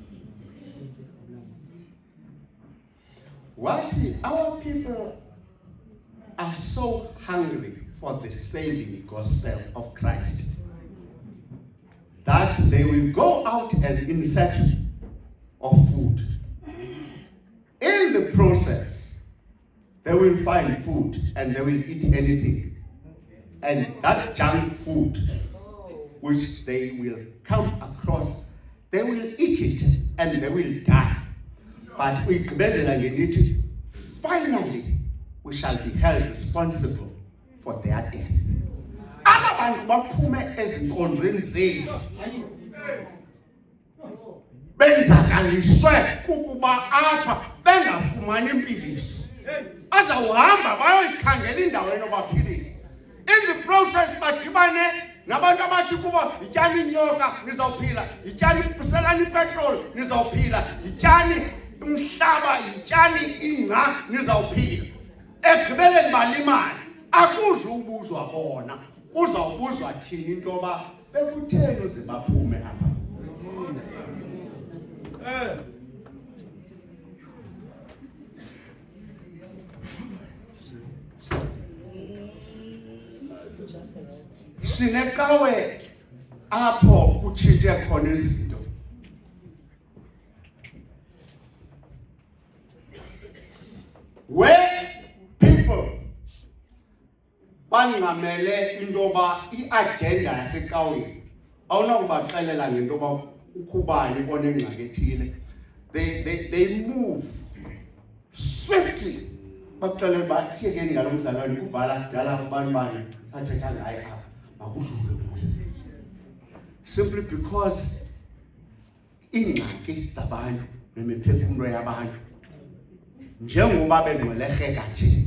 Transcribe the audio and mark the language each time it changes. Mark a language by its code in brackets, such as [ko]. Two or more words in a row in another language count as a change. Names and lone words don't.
[en] Wathi our people are so hungry for the saving gospel of Christ that they will go out and in search of food. In the process, they will find food and they will eat anything. And that junk food, which they will come across, they will eat it and they will die. But finally, we shall be held responsible for their death. [xh] Abantu baphume ezinkonzweni zethu benzakaliswe kukuba apha bengafumani impiliso. Azawuhamba bayoyikhangela indawo enobaphilisa. [en] In the process [xh] badibane nabantu abathi kuba yityani inyoka nizawuphila, yityani buselani ipetrol nizawuphila, yityani umhlaba, yityani ingca nizawuphila. Ekugqibeleni balimali. Akuzubuzwa bona, kuzawubuzwa thina into yoba bekutheni uze baphume apha. Sinecawe apho kutshintshe khona izinto. [en] Where people [xh] bangamele into yoba i-agenda yasecaweni awunakubaxelela ngento yoba ukhubani onengxaki ethile. [en] They move swiftly. [xh] Baxelela uba siyekeni ngalo mzalwane kubhala kudala abantu bani sathetha ngaye apha makudlule kuye. [en] Simply because [xh] iingxaki zabantu nemiphefumlo yabantu njengoba bengcweleheka nje.